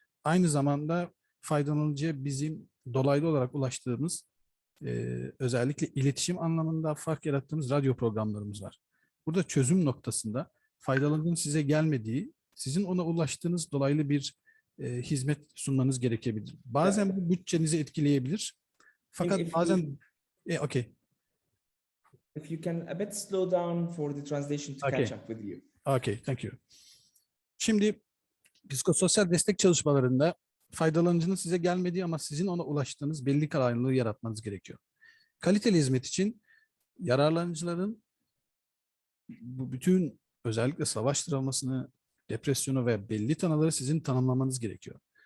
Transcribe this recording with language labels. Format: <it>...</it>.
<tr>Aynı zamanda faydalanıcıya bizim dolaylı olarak ulaştığımız özellikle iletişim anlamında fark yarattığımız radyo programlarımız var. Burada çözüm noktasında faydalanıcının size gelmediği, sizin ona ulaştığınız dolaylı bir hizmet sunmanız gerekebilir. Bazen bu bütçenizi etkileyebilir. Fakat bazen okay.</tr> <en>If you can a bit slow down for the translation to catch up with you. Okay, thank you.</en> <tr>Şimdi psikososyal destek çalışmalarında faydalanıcının size gelmediği ama sizin ona ulaştığınız belli kararlılığı yaratmanız gerekiyor. Kaliteli hizmet için yararlanıcıların bu bütün özellikle savaş travmasını, depresyonu ve belli tanıları sizin tanımlamanız gerekiyor.</tr>